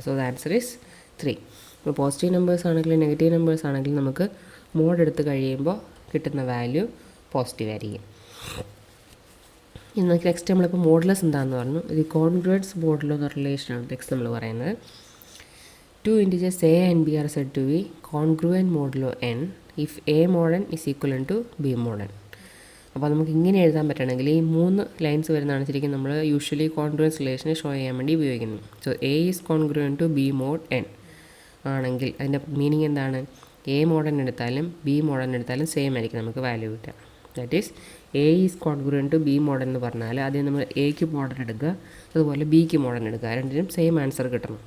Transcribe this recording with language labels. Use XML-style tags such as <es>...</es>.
<en>So the answer is 3.</en> <ml>ഇപ്പോൾ positive numbers ആണെങ്കിലും negative numbers ആണെങ്കിലും നമുക്ക് മോഡ് എടുത്ത് കഴിയുമ്പോൾ കിട്ടുന്ന വാല്യൂ പോസിറ്റീവ് ആയിരിക്കും. ഇനി നമുക്ക് നെക്സ്റ്റ് നമ്മളിപ്പോൾ മോഡുലസ് എന്താണെന്ന് പറഞ്ഞു. ഇത് കോൺഗ്രുവൻസ് മോഡുലോ എന്ന റിലേഷനാണ് നെക്സ്റ്റ് നമ്മൾ പറയുന്നത്.</ml> <en>2 integers a and b are said to be congruent modulo n if a mod n is equivalent to b mod n.</en> <ml>അപ്പോൾ നമുക്ക് ഇങ്ങനെ എഴുതാൻ പറ്റണമെങ്കിൽ ഈ 3 ലൈൻസ് വരുന്നതാണ് ശരിക്കും നമ്മൾ യൂഷ്വലി കോൺഗ്രുവൻസ് റിലേഷനെ ഷോ ചെയ്യാൻ വേണ്ടി ഉപയോഗിക്കുന്നത്.</ml> <en>so A is congruent to B mod N</en> <ml>ആണെങ്കിൽ അതിൻ്റെ മീനിങ് എന്താണ്? എ മോഡ് എൻ എടുത്താലും ബി മോഡ് എൻ എടുത്താലും സെയിം ആയിരിക്കും നമുക്ക് വാല്യൂ കിട്ടുക.</ml> <en>that is A is congruent to B mod</en> <ml>എന്ന് പറഞ്ഞാൽ ആദ്യം നമ്മൾ എക്ക് മോഡൻ എടുക്കുക, അതുപോലെ ബിക്ക് മോഡൻ എടുക്കുക, രണ്ടിനും സെയിം ആൻസർ കിട്ടണം.</ml>